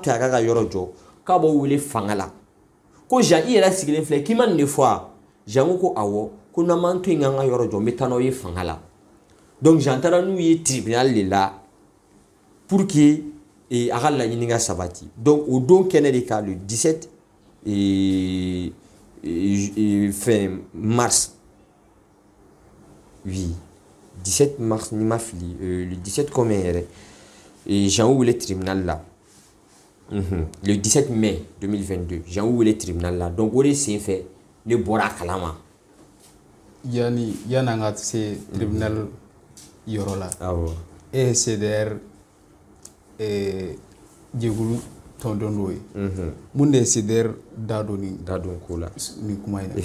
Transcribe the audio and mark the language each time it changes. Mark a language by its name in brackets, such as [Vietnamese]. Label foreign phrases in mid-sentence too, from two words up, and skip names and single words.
[Bambara] to a k'a ka yɔrɔ jɔ k'a b'o wele fanga la ko Jean i yɛrɛ sigilen filɛ k'i ma nin de fɔ a Jean ko awɔ ko n'an m'an to yen k'an ka yɔrɔ jɔ n bɛ taa n'aw ye fanga la donc Jean taara n'u ye [French] tribunal de la pour que [Bambara] a ka laɲini ka sabati donc o don kɛnɛ de ka le 17 [French] fin mars oui 17 mars [Bambara] ni ma fili le 17 combien yɛrɛ Jean wele tribunal la le 17 mai 2022 Jean wele tribunal la donc o de senfɛ ne bɔra a kalama yan'an ka se tribunal yɔrɔ la awɔ e ye CDR jɛkulu tɔndɔn n'o ye mun de ye CDR da don ko la nin kuma in na